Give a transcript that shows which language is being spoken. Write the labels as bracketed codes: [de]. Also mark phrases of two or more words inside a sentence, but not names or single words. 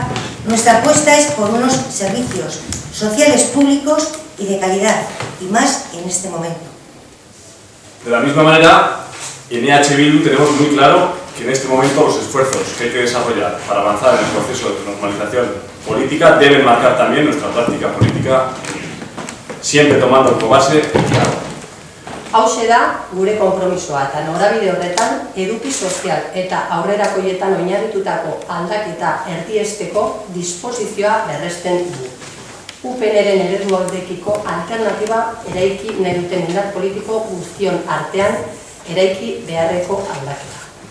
[es] Nuestra apuesta es por unos servicios sociales públicos y de calidad, y más en este momento. De la misma manera, en EH Bildu tenemos muy claro que en este momento los esfuerzos que hay que desarrollar para avanzar en el proceso de normalización política deben marcar también nuestra práctica política, siempre tomando como base el diálogo. [eu] Hauxe da gure konpromisoa eta norabide horretan eduki sozial eta aurrerakoietan oinarritutako aldaketa erdiesteko disposizioa berresten du. UPN-ren eredualdekiko alternatiba eraiki nahi duten indar politiko guztion artean eraiki beharreko aldaketa.